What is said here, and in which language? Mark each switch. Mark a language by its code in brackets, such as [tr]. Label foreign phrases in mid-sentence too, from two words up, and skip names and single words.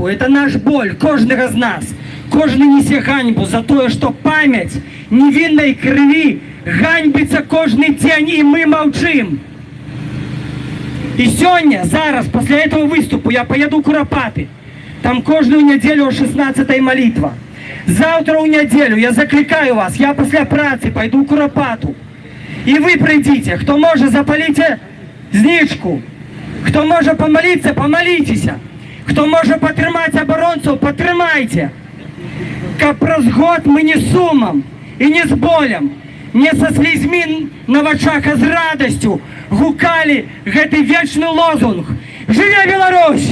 [ru] Это наш боль, [be] кожнага з нас. Кожны несе ганьбу за тое, што памяць невіннай крыві ганьбіцца кожны дзень, і мы маўчым. І сёння, зараз, пасля этого выступу, я поеду ў Курапаты. Там кожную нядзелю о 16-й молитва. Завтра ў нядзелю я закликаю вас, я пасля працы пойду ў Курапату. І вы прыйдзіце, хто можа, запаліце знічку. Хто можа помолиться, помоліцеся. Хто можа падтрымаць абаронцаў, падтрымайце. Каб праз год мы не сумам і не з болем, не са слізьмі на вачах, а з радасцю гукалі гэты вечны лозунг: «Жыве Беларусь!